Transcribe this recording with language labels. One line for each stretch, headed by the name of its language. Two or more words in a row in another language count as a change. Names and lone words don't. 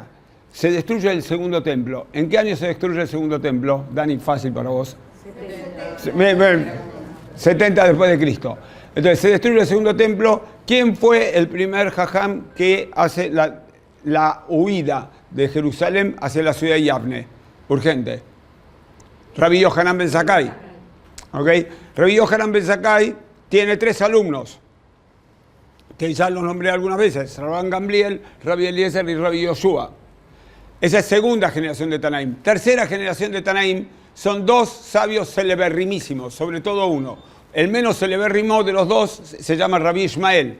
Spanish: Se destruye el segundo templo. ¿En qué año se destruye el segundo templo? Dani, fácil para vos. 70 después de Cristo. Entonces, se destruye el segundo templo. ¿Quién fue el primer jajam que hace la huida de Jerusalén hacia la ciudad de Yavne? Urgente. Rabbi Yohanan ben Zakkai. ¿Ok? Rabbi Yohanan ben Zakkai tiene 3 alumnos, que ya los nombré algunas veces: Rabban Gamliel, Rabbi Eliezer y Rabbi Yoshua. Esa es segunda generación de Tanaim. Tercera generación de Tanaim son 2 sabios celeberrimísimos, sobre todo uno. El menos celebérrimo de los 2 se llama Rabbi Ishmael.